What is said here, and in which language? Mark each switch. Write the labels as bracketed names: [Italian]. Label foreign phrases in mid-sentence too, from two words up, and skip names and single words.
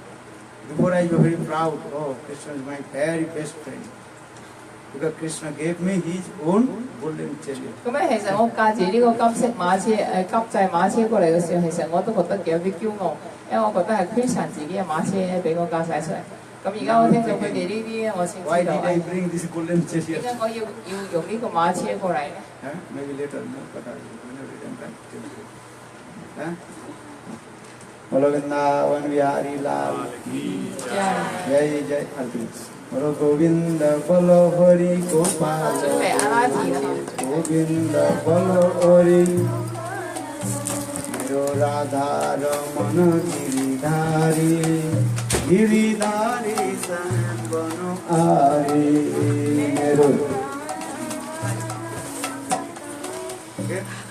[English] Before I was very proud. Oh, Krishna is my very best friend. Because Krishna gave me his own golden chariot. [Cantonese] 咁咧，其實我駕住呢個金色馬車金製馬車過嚟嘅時候，其實我都覺得有啲驕傲，因為我覺得係 Krishna 自己嘅馬車俾我駕駛出嚟。咁而家我聽到佢哋呢啲，我先 [English] Why [Cantonese] 知道 [English] did I bring this golden [Cantonese] 點 [English] chariot? [Cantonese] 解我要用呢個馬車過嚟咧？ Huh? [English] Maybe later, no, but I will not return back to you. [Hindi] Huh? बोलो वृंदावन बिहारी लाल की जय जय अर्पित. बोलो गोविंदा बोलो हरि गोपाल. [Cantonese] 準備阿拉提啦嘛。 [Hindi] गोविंदा बोलो हरि. मेरो राधा रमण गिरिधारी. Giridhari Sambano Ari. [English] Mero. Okay.